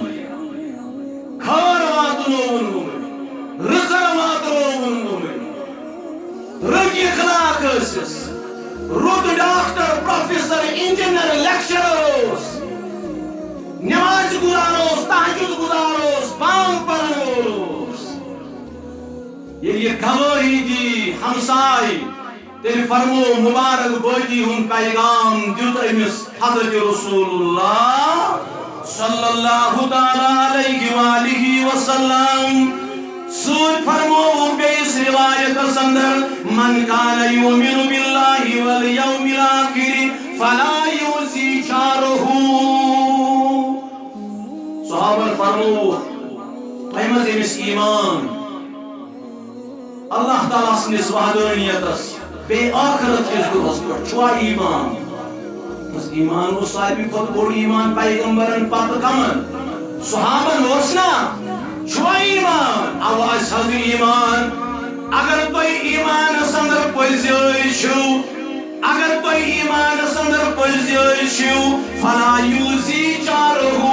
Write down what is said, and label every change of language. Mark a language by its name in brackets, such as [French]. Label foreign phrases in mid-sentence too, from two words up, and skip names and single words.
[Kashmiri] خٲر واتنووُن رٕژر واتنووُن رٕتۍ اخلاق ٲسِس رُت ڈاکٹر پروفیسر انجینئر لیکچرر اوس نماز گزار اوس تہجد گزار اوس بانگ پرن وول اوس ییٚلہِ یہِ گوٲہی دی ہمساے تیٚلہِ فرمو مبارک بٲدی ہُنٛد پیغام دیُت أمِس حضرت رسول اللہ [Arabic] صلی اللہ تعالیٰ علیہ وآلہ وسلم [Kashmiri] سۭتۍ فرمووُکھ بیٚیِس رِوایتس اندر [Arabic] من کان یؤمن باللہ والیوم الآخر فلا یؤذی جارہ [Kashmiri] صحابن فرمووُکھ تۄہہِ منٛز ییٚمِس ایٖمان اللہ تعالیٰ سٕنٛدِس وحدانیتس بیٚیہِ ٲخرت کِس دۄہس پٮ۪ٹھ چھُوا ایٖمان ایٖمان اوس ساروی کھۄتہٕ بوٚڑ ایٖمان پیغمبرن پتہٕ کمن صحابن اوس نا چھُوا ایٖمان اَوٕ آسہِ حظ ایٖمان اگر تُہۍ ایٖمانس اندر پٔزۍ چھِو اگر تُہۍ ایٖمانس اندر پٔزۍ چھِو [Arabic] فلا یؤذی جارہ